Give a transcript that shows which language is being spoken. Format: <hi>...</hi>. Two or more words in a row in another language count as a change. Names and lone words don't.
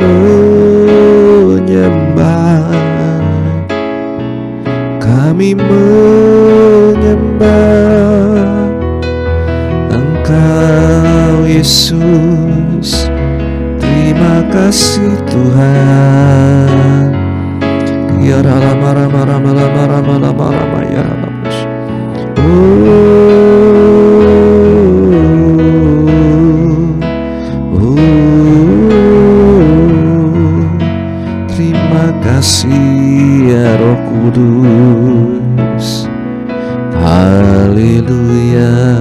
<id>menyembah, kami menyembah Engkau Yesus. Terima kasih Tuhan. Ya rama rama rama rama rama rama rama ya rama. Terima kasih ya Roh Kudus. Haleluya.</id>